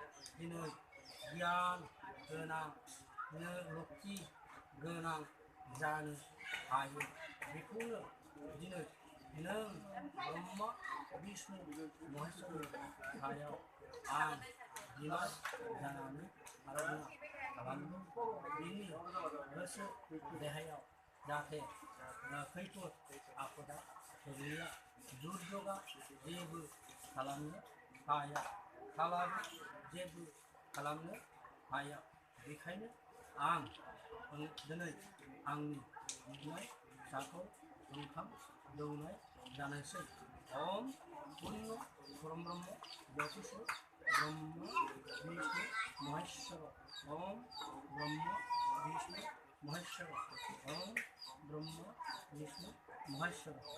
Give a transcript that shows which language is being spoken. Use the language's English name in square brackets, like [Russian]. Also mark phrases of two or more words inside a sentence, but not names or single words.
[Bodo] दिनै गियान गोनां लक्ष्मी गोनां जानो हायो बेखौनो दिनै नों ब्रह्मा विष्णु महेश्वरनि सायाव आं बिबार जानानै आराधना खालामो बिनि गोसो देहायाव जाहाथे खैफोद आफोदा गोग्लैया दुर्योगा जेबो खालामनो हाया जेबो खालामनो हाया बेखायनो आं दिनै आंनि बिनाय फिसाखौ ओंखाम दौनाय जानोसै [Sanskrit] ओम पुण्य परम ब्रह्म ज्योतिष ब्रह्म विष्णु महेश्वर [Bodo] ओम ब्रह्म विष्णु महेश्वर ओम ब्रह्म विष्णु महेश्वर